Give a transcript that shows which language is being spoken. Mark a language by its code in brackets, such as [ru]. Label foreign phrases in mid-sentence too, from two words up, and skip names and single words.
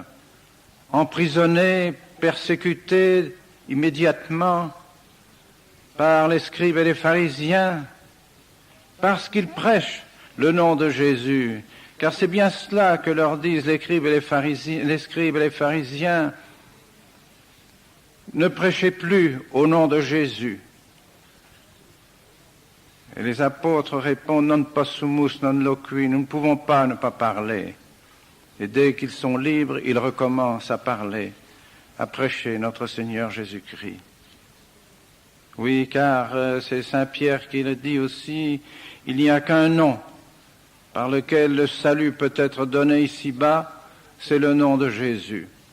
[fr] Emprisonnés, persécutés immédiatement par les scribes et les pharisiens, parce qu'ils prêchent le nom de Jésus. Car c'est bien cela que leur disent les scribes et les pharisiens. Ne prêchez plus au nom de Jésus. Et les apôtres répondent, [la] non possumus, non loqui, [fr] nous ne pouvons pas ne pas parler. Et dès qu'ils sont libres, ils recommencent à parler, à prêcher notre Seigneur Jésus-Christ. Oui, car c'est Saint Pierre qui le dit aussi, il n'y a qu'un nom par lequel le salut peut être donné ici-bas, c'est le nom de Jésus.